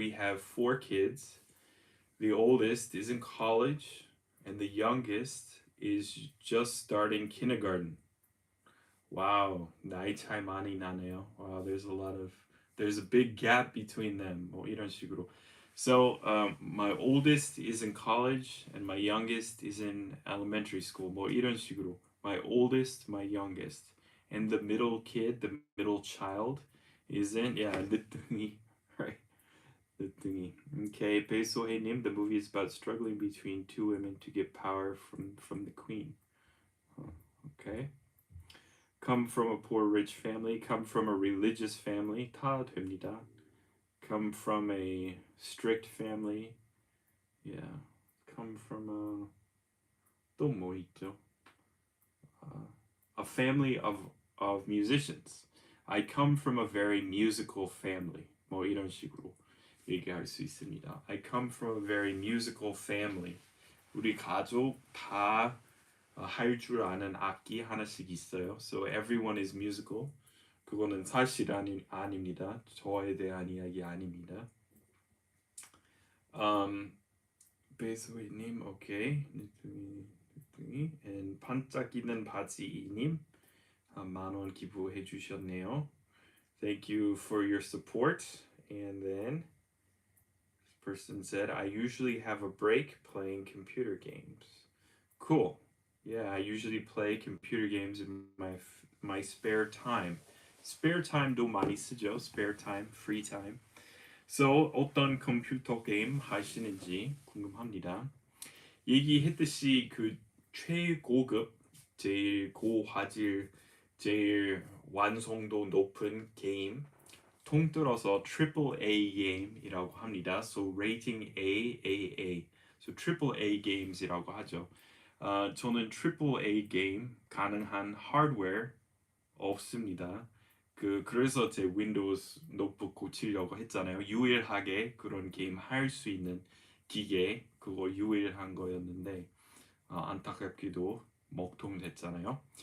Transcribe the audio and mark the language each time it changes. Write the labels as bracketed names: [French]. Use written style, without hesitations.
[English] We have 4 kids. The oldest is in college and the youngest is just starting kindergarten. [Korean] Wow, 나이 차이 많이 나네요. [English] Wow, there's a big gap between them. [Korean] 뭐 이런 식으로. [English] So my oldest is in college and my youngest is in elementary school. [Korean] 뭐 이런 식으로. [English] My oldest, my youngest, and the middle kid, the middle child, is in 늦둥이, right? [Korean] 늦둥이. [English] Okay, 배소혜님, the movie is about struggling between 2 women to get power from the queen. Okay. Come from a poor rich family, come from a religious family, [Korean] 다 됩니다. [English] Come from a strict family, yeah. Come from 또 뭐 있죠? A family of musicians. I come from a very musical family. [Korean] 뭐 이런 식으로 얘기할 수 있습니다. [English] I come from a very musical family. [Korean] 우리 가족 다 할 줄 아는 악기 하나씩 있어요. [English] So everyone is musical. [Korean] 그거는 사실 아닙니다. 저에 대한 이야기 아닙니다. 배소희님, 오케이. 늦둥이. And 반짝이는 바지님, 10,000원 기부해 주셨네요. [English] Thank you for your support. And then this person said, I usually have a break playing computer games. Cool. Yeah, I usually play computer games in my spare time. [Korean] Spare time도 많이 쓰죠. [English] Spare time, free time. [Korean] So 어떤 컴퓨터 게임 하시는지 궁금합니다. 얘기했듯이 그 최고급, 제일 고화질, 제일 완성도 높은 게임 통틀어서 AAA 게임이라고 합니다. [English] So rating AAA. [Korean] So AAA games이라고 하죠. 저는 AAA 게임 가능한 하드웨어 없습니다. 그래서 제 윈도우스 노트북 고치려고 했잖아요. 유일하게 그런 게임 할 수 있는 기계 그거 유일한 거였는데 안타깝게도 먹통됐잖아요.